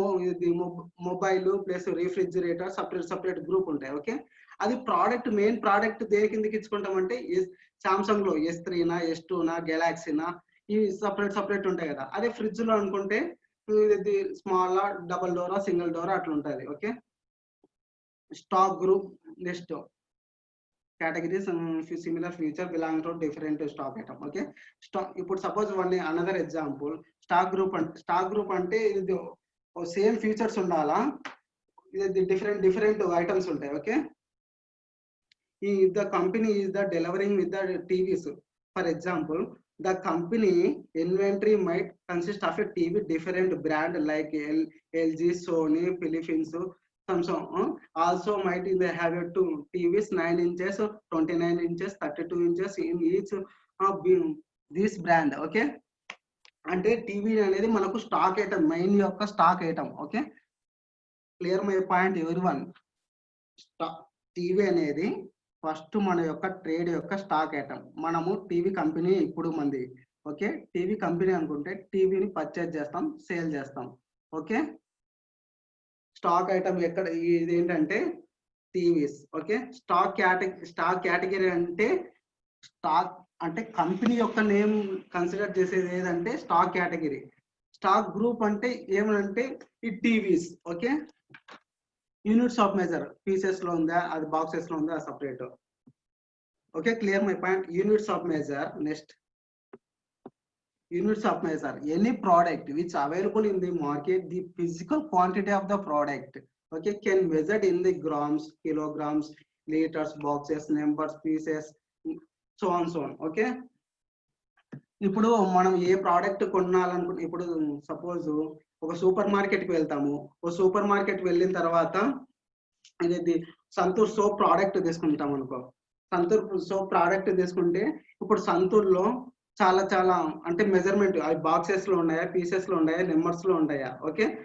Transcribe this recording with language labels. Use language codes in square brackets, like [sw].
[te] ఇది mobile plus refrigerator separate group ఉంటాయి. Okay. అది ప్రోడక్ట్ మెయిన్ ప్రోడక్ట్ దేని కిందకి ఇచ్చుకుంటామంటే సామ్సంగ్ లో S3 నా S2 నా గెలాక్సీ నా ఇవి సెపరేట్ ఉంటాయి కదా. అదే ఫ్రిడ్జ్ లో అనుకుంటే ఇది small double Dora single Dora అట్లా ఉంటది. [en] Okay. Stock group next categories similar feature belong to different stock item. Okay. [te] ఇప్పుడు suppose another example stock group అంటే ఇది సేమ్ ఫీచర్స్ ఉండాలా, ఇది డిఫరెంట్ ఐటమ్స్ ఉంటాయి. [en] Okay. the company is the delivering with the TVs, for example the company inventory might consist of a TV different brand like LG, Sony, Philips, Samsung. Also might they have two TVs 9 inches, 29 inches, 32 inches in each this brand. Okay. [te] అంటే TV అనేది మనకు stock item, main యొక్క stock item. Okay. [en] Clear my point everyone? [te] TV అనేది first మన యొక్క trade యొక్క stock item. మనము TV company ఇప్పుడు మంది. ఓకే. టీవీ కంపెనీ అనుకుంటే టీవీని పర్చేజ్ చేస్తాం, సేల్ చేస్తాం. ఓకే. స్టాక్ ఐటమ్ ఎక్కడ ఇది ఏంటంటే టీవీస్. ఓకే. స్టాక్ కేటగిరీ అంటే స్టాక్ అంటే కంపెనీ యొక్క నేమ్ కన్సిడర్ చేసేది ఏదంటే స్టాక్ కేటగిరీ. స్టాక్ గ్రూప్ అంటే ఏమనంటే ఈ TVs. Okay. Units of measure pieces లో ఉందా, అది బాక్సెస్ లో ఉందా, separate. [en] Okay. Clear my point? Units of measure. Next units of measure any product which available in the market, the physical quantity of the product, okay, can measured in the grams, kilograms, liters, boxes, numbers, pieces, so on. Okay. [te] ఇప్పుడు మనం ఏ product కొనాలనుకుంటే, ఇప్పుడు suppose ఒక super market కి వెళ్తాము. ఒక super market వెళ్ళిన తర్వాత ఇది సంతూర్ సోప్ ప్రోడక్ట్ తీసుకుంటాం అనుకో. సంతూర్ సోప్ ప్రోడక్ట్ తీసుకుంటే ఇప్పుడు సంతూర్లో చాలా అంటే మెజర్మెంట్ అవి బాక్సెస్ లో ఉన్నాయా, పీసెస్ లో ఉన్నాయా, నెంబర్స్ లో ఉన్నాయా. ఓకే.